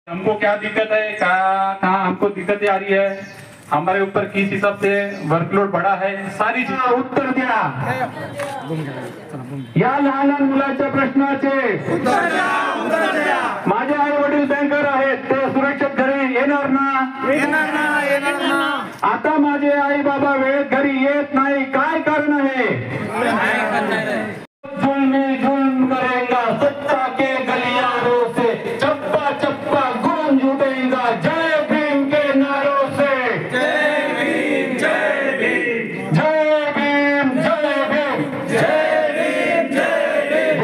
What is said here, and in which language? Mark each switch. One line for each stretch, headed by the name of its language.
Hindi: हमको क्या दिक्कत है, कहाँ हमको दिक्कतें आ रही है, हमारे ऊपर किस हिसाब से वर्कलोड बढ़ा है, सारी चीज
Marathi: उत्तर द्या। या लहान मुलाच्या प्रश्नाचे उत्तर द्या। माझे आई वडील बँकर आहेत, ते सुरक्षित घरी येणार ना? आता माझे आई बाबा वेळेत घरी येत नाही, काय कारण आहे?
Hindi: जुल्मी जुल्म करेगा सत्ता के गलियारों से, चप्पा चप्पा गूंज उठेगा जय भीम के नारों से। जय भीम जय भीम जय भीम जय भीम जय भीम जय भीम।